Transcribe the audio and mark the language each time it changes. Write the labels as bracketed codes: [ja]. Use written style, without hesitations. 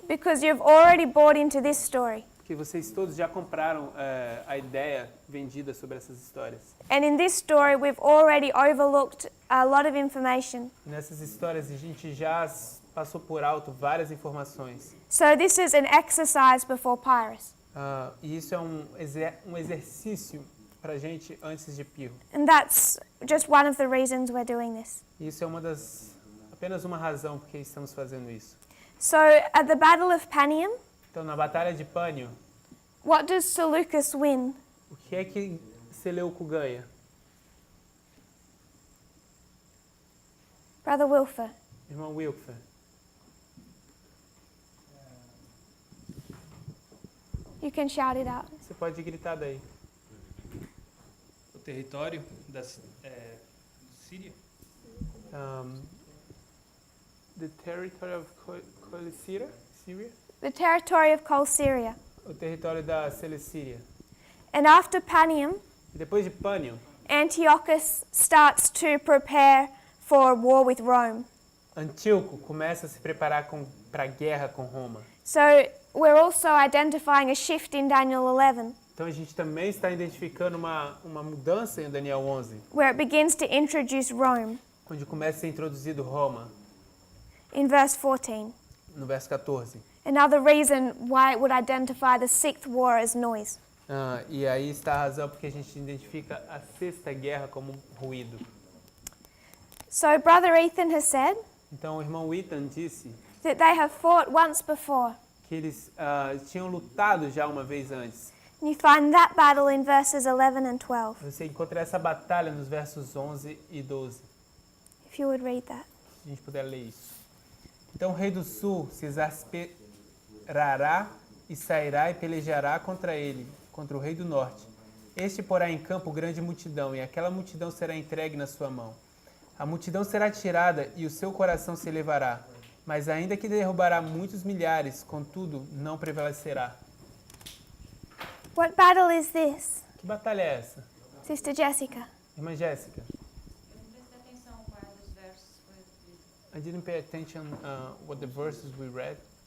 [en] Because you've already bought into this story. [pt] que vocês todos já compraram a ideia vendida sobre essas histórias. [en] And in this story, we've already overlooked a lot of information. [pt] E nessas histórias a gente já passou por alto várias informações. [en] So this is an exercise before Pyrrhus. [pt] E isso é um exercício para a gente antes de Pirro. [en] And that's just one of the reasons we're doing this. [pt] E isso é apenas uma razão porque estamos fazendo isso. [en] So at the Battle of Panium, [pt] Então, na Batalha de Pânio, [en] what does Seleucus win? [pt] o que é que Seleuco ganha? [en] Brother Wilfer. [pt] Irmão Wilfer. [en] You can shout it out. [pt] Você pode gritar daí. O território da Síria. [en] The territory of Colicira, Syria? The territory of Colsyria. [pt] O território da Celicíria. [en] And after Panium, [pt] E depois de Pânio, [en] Antiochus starts to prepare for war with Rome. [pt] Antíoco começa a se preparar para a guerra com Roma. [en] So we're also identifying a shift in Daniel 11, [pt] Então a gente também está identificando uma mudança em Daniel 11, [en] where it begins to introduce Rome [pt] onde começa a ser introduzido Roma, [en] in verse 14. [pt] no verso 14. [en] Another reason why it would identify the sixth war as noise. [pt] E aí está a razão porque a gente identifica a sexta guerra como ruído. [en] So Brother Ethan has said [pt] Então o irmão Ethan disse [en] that they have fought once before. [pt] que eles tinham lutado já uma vez antes. [en] And you find that battle in verses 11 and 12. [pt] Você encontra essa batalha nos versos 11 e 12. [en] If you would read that. [pt] Se a gente puder ler isso. Então o rei do sul se exasperará e sairá e pelejará contra ele, contra o rei do norte. Este porá em campo grande multidão, e aquela multidão será entregue na sua mão. A multidão será tirada e o seu coração se elevará. Mas ainda que derrubará muitos milhares, contudo, não prevalecerá. [en] What battle is this, [pt] Que batalha é essa? [en] Sister Jessica? [pt] Irmã Jéssica, Presta atenção qual dos versos foi lido. [en] I didn't pay attention what the verses we read.